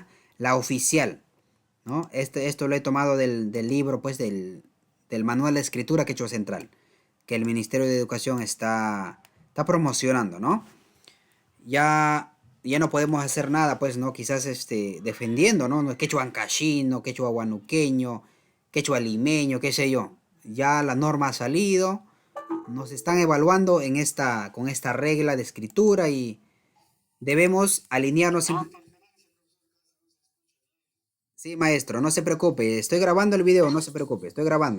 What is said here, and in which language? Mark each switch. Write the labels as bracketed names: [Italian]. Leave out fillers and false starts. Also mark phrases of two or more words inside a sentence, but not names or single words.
[Spanish] La oficial, ¿no? Esto lo he tomado del libro, pues, del manual de escritura quechua central, que el Ministerio de Educación está promocionando, ¿no? Ya no podemos hacer nada, pues, ¿no? Quizás defendiendo, ¿no? Quechua ancashino, quechua guanuqueño, quechua limeño, qué sé yo. Ya la norma ha salido, nos están evaluando con esta regla de escritura y debemos alinearnos. Sí, maestro, no se preocupe, estoy grabando el video, no se preocupe, estoy grabando.